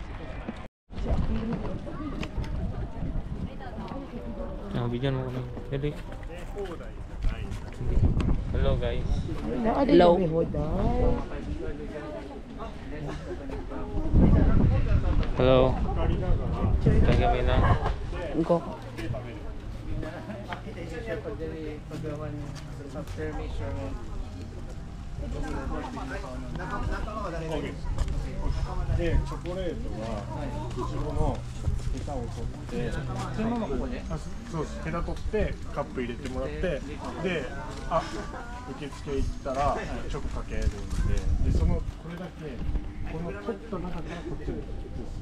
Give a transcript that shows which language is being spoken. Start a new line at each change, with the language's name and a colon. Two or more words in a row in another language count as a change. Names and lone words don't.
Filipino: Bigyan mo kami. Dali.
English: Hello guys. Hello. Hello.
Filipino: Kaya kami na. Go.
Japanese: で、チョコレートはいちごのヘタを取ってそのままここでそうです、ヘタ取ってカップ入れてもらってで、受付行ったらチョコかけるんでそのこれだけこの取った中からこっちに移す